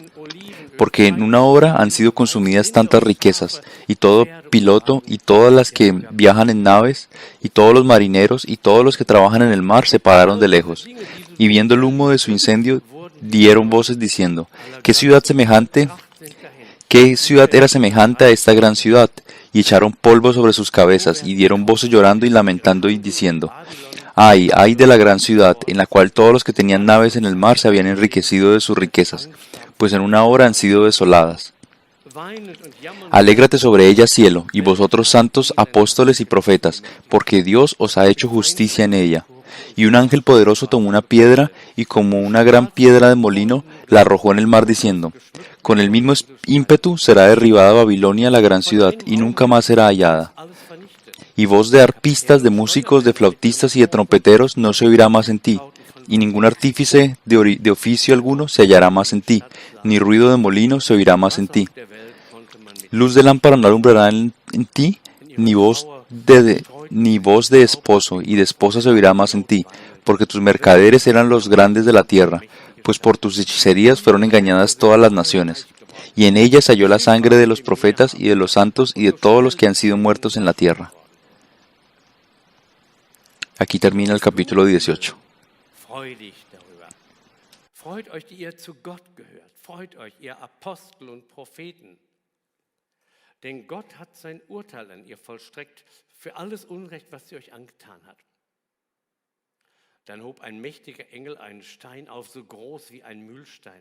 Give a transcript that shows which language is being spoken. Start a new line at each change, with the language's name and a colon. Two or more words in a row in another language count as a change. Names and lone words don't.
Spanish: Porque en una hora han sido consumidas tantas riquezas, y todo piloto, y todas las que viajan en naves, y todos los marineros, y todos los que trabajan en el mar se pararon de lejos, y viendo el humo de su incendio, dieron voces diciendo, ¿qué ciudad era semejante a esta gran ciudad? Y echaron polvo sobre sus cabezas, y dieron voces llorando y lamentando y diciendo, ay, ay de la gran ciudad, en la cual todos los que tenían naves en el mar se habían enriquecido de sus riquezas, pues en una hora han sido desoladas.
German: Weinend und jammernd
Spanish: Alégrate sobre ella, cielo, y vosotros santos apóstoles y profetas, porque Dios os ha hecho justicia en ella. Y un ángel poderoso tomó una piedra y como una gran piedra de molino la arrojó en el mar diciendo, con el mismo ímpetu será derribada Babilonia la gran ciudad y nunca más será hallada.
German: alles vernichtet.
Spanish: Y voz de arpistas, de músicos, de flautistas y de trompeteros no se oirá más en ti, y ningún artífice de oficio alguno se hallará más en ti, ni ruido de molino se oirá más en
German: Was
Spanish: ti.
German: auf der Welt konnte man mit
Spanish: Luz de lámpara no alumbrará en ti, ni voz de esposo y de esposa se oirá más en ti, porque tus mercaderes eran los grandes de la tierra, pues por tus hechicerías fueron engañadas todas las naciones. Y en ellas halló la sangre de los profetas y de los santos y de todos los que han sido muertos en la tierra. Aquí termina el capítulo 18.
German: Freu dich darüber. Freut euch, die ihr zu Gott gehört. Freut euch, ihr Apostel und Propheten. Denn Gott hat sein Urteil an ihr vollstreckt für alles Unrecht, was sie euch angetan hat. Dann hob ein mächtiger Engel einen Stein auf, so groß wie ein Mühlstein.